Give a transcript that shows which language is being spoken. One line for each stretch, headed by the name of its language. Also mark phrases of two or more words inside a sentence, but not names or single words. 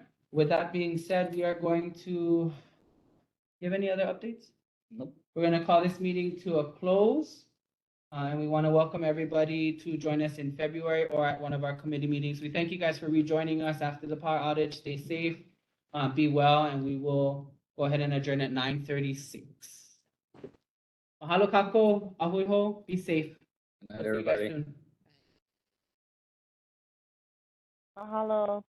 English: With that being said, we are going to give any other updates? Nope. We're going to call this meeting to a close. And we want to welcome everybody to join us in February or at one of our committee meetings. We thank you guys for rejoining us after the power outage. Stay safe, be well, and we will go ahead and adjourn at 9:36.
Hawaiian: Mahalo kako, ahui ho,
English: be safe. Good night, everybody. Mahalo.